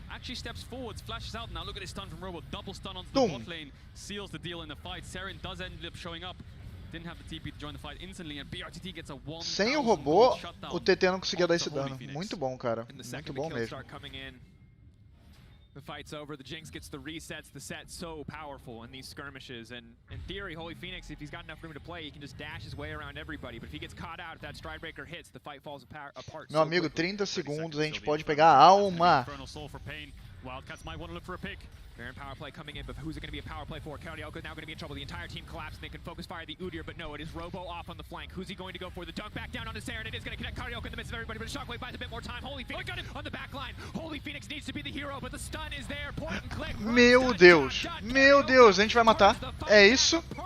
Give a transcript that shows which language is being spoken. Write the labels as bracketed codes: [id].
[en] Actually steps forwards, flashes out. Now look at this stun from Robo. Double stun onto the bot lane, seals the deal in the fight. Saren does end up showing up. Didn't have the TP to join the fight instantly, and BRTT gets a 1,000 [pt] Sem o robô, o TT não conseguia dar esse dano. Muito bom, cara. Muito bom mesmo. [en] The fight's over, the Jinx gets the resets, the set's so powerful in these skirmishes, and in theory, Holy Phoenix, if he's got enough room to play, he can just dash his way around everybody, but if he gets caught out, if that Stride Breaker hits, the fight falls apart. [pt] Meu amigo, 30 segundos, a gente pode pegar a alma. [en] Wildcats might want to look for a pick. Baron power play coming in, but who's it going to be a power play for? Carioca now going to be in trouble. The entire team collapsed, and they can focus fire the Udyr, but no, it is Robo off on the flank. Who's he going to go for? The dunk back down onto Saren. It is going to connect Carioca in the midst of everybody, but Shockwave buys a bit more time. Holy Phoenix on the back line. Holy Phoenix needs to be the hero, but the stun is there. Point and click. [pt] Meu Deus. Meu Deus, a gente vai matar. É isso.